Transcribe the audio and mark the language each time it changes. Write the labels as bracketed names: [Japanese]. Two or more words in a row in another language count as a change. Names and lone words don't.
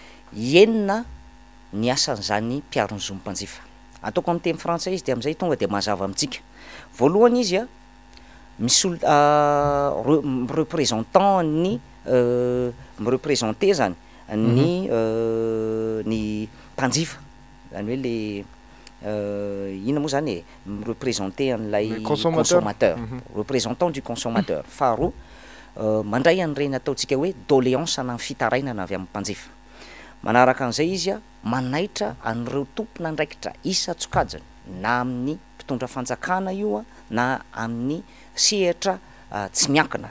[Malagasy] enina ny asan'izany mpiaron'ny zonim-panjifa ataoko amin'ny teny frantsay izy de am'izay tonga de mazava amintsika voalohany izy a misy représentant ny mireprésente zany ny mpanjifa zany hoe le ina moa zany mireprésente an'ilay consommateur [French] représentant du consommateur. [Malagasy] Faharoa mandray an'ireny ataontsika hoe doléance na fitarainana avy amin'ny mpanjifa. Manaraka an'izay izy a manaitra an'ireo tompona andraikitra isa-tsokajiny na amin'ny mpitondra fanjakana io a na amin'ny sehatra tsy miankina.